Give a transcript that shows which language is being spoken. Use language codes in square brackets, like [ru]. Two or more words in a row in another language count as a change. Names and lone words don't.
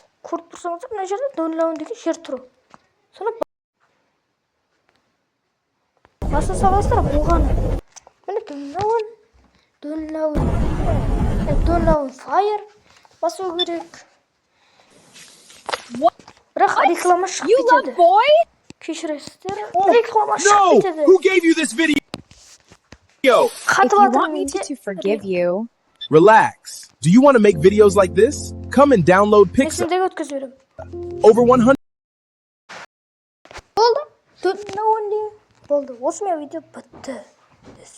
[kk] Көріп тұрсаңыздар, мына жерде дөңлауын деген жер тұру. Соны баса саласыздар болғаны. Міне дөңлауын fire басу керек. Бірақ реклама шығып кетеді. Кешіресіздер. Реклама шығып кетеді. [en] Who gave you this video? If you want me to forgive you, Relax. Do you want to make videos like this? Come and download Pixar. [kk] Есімдегі өткізіп берем. [en] Over 100. [kk] Болды. Болды. Осымен видео бітті.